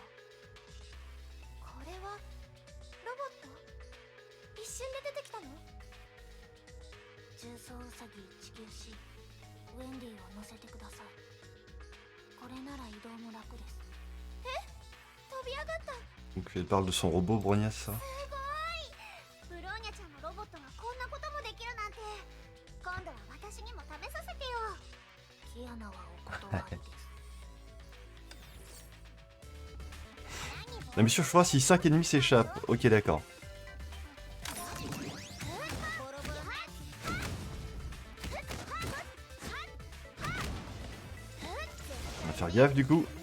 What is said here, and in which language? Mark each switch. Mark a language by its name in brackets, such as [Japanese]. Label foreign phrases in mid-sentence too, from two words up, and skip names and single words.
[Japanese] これはロボット？一瞬で出てきたの？重装ウサギ 19C ウェンディを乗せてください。これなら移動も楽です。飛び上がった。 [French] Donc elle parle de son robot, Bronia, ça. [Japanese] すごい。ブローニャちゃんのロボットがこんなこともできるなんて。今度は私にも試させてよ。キアナはお断りです。 [French] La mission choix si 5 ennemis s'échappent. Ok, d'accord. On va faire gaffe du coup.